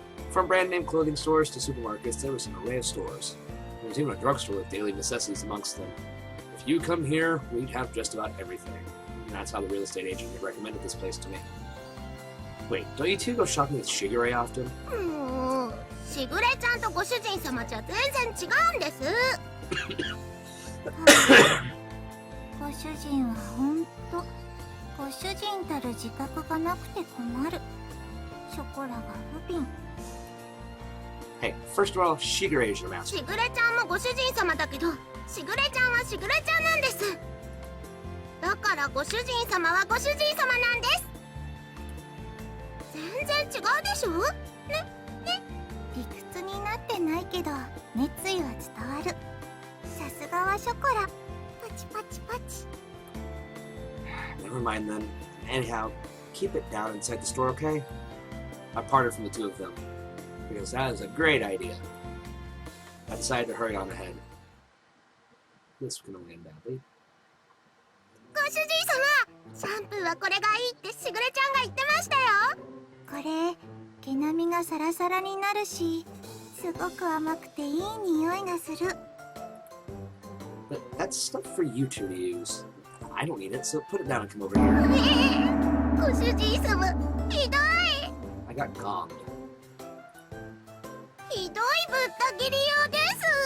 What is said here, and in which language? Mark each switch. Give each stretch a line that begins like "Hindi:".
English: From brand-name clothing stores to supermarkets, there was an array of stores. There was even a drugstore with daily necessities amongst them. If you come here, we'd have just about everything. And that's how the real estate agent had recommended this place to me. Wait, don't you two go shopping with Shiger often?
Japanese: しぐれちゃんとご主人様じゃ全然違うんです。ご主人はほんとご主人たる自覚がなくて困る。ショコラが不憫。
English: Hey, first of all, Shiger is your master.
Japanese: しぐれちゃんもご主人様だけど、しぐれちゃんはしぐれちゃんなんです。だからご主人様はご主人様なんです。全然違うでしょ。ね。理屈になってないけど熱意は伝わる。さすがはショコラ。パチパチパチ。
English: Never mind then. Anyhow, keep it down inside the store, okay? I parted from the two of them, because that is a great idea. I decided to hurry on ahead. This can only end badly.
Japanese: ご主人様、シャンプーはこれがいいってしぐれちゃんが言ってましたよ。これ毛並みがサラサラになるし、すごく甘くていい匂いがする。
English: But that's stuff for you two to use. I don't need it, so put it down and come over here.
Japanese: ご主人様、ひどい。
English: I got gonged.
Japanese: ひどいぶった切りようです。